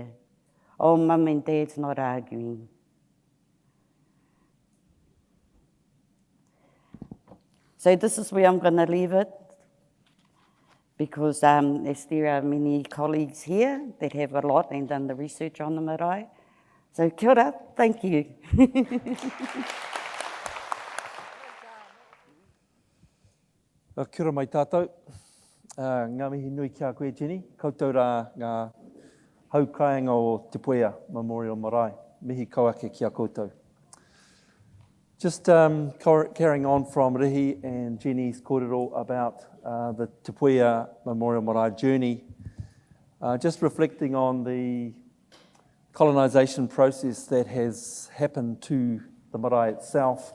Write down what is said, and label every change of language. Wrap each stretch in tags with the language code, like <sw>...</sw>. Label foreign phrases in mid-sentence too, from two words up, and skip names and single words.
<en>Oh, mum and dad's not arguing. So this is where I'm going to leave it, because as there are many colleagues here that have a lot and done the research on the marae.</en> <mi>So kia ora,</mi> <en>thank you.</en> <mi>Kia ora mai tātou. Ngā mihi nui kia koe, Jenny. Koutou rā ngā haukainga o Te Puea Memorial Marae. Mihi kauake kia koutou.</mi> <en>Just carrying on from Rihi and Jenny's kōrero about the Te Puea Memorial Marae journey, just reflecting on the colonisation process that has happened to the marae itself.</en>